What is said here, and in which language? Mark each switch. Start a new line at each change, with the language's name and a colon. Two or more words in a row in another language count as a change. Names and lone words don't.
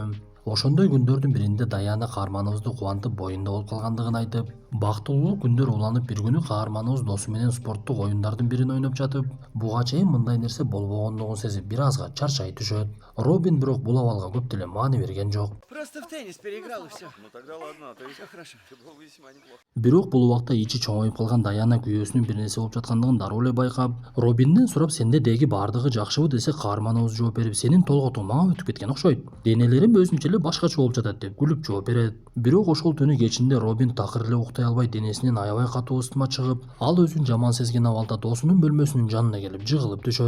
Kyrgyz: Ошондой күндөрдүн биринде Даяна каарманыбызды кубантып, боюнда болуп калгандыгын айтып, бактылуулук күндөр уланып, бир күнү каарманыбыз досу менен спорттук оюндардын бирин ойноп жатып, буга чейин мындай нерсе болбогондугун сезип, бир азга чарчай түшөт. Робин бирок бул абалга көп деле маани берген жок.
Russian: Просто в теннис переиграл и все. Ну тогда ладно, а то Все хорошо. ты был весьма неплох.
Kyrgyz: Бирок бул убакта ичи чоңоюп калган Даяна күйөөсүнүн бир нерсе болуп жаткандыгын дароо эле байкап, Робинден сурап, сенде деги баардыгы жакшыбы десе, каарманыбыз жооп берип, сенин толготуң мага өтүп кеткен окшойт. Денелерим өзүнчө эле башкача болуп жатат деп күлүп жооп берет. Бирок ошол түнү кечинде Робин такыр эле уктай албай, денесинен аябай катуу ысытма чыгып, ал өзүн жаман сезген абалда досунун бөлмөсүнүн жанына келип жыгылып түшөт.